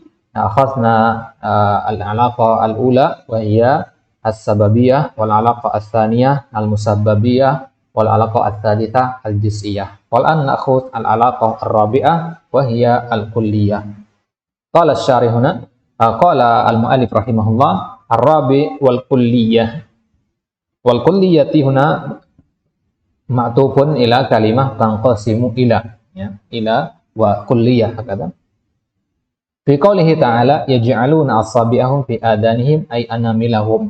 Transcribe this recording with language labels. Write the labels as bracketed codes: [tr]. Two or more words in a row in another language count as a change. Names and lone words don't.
[ar] أخذنا العلاقة الأولى وهي السببية، والعلاقة الثانية المسببية، والعلاقة الثالثة الجزئية. والآن نأخذ العلاقة الرابعة وهي الكلية. قال الشارحون، قال المؤلف رحمه الله، الرابع والكلية. والكلية هنا معطوف إلى كلمة تنقسم إلى، إلى والكلية هكذا. في قوله تعالى يجعلون أصابعهم في آذانهم أي أناملهم.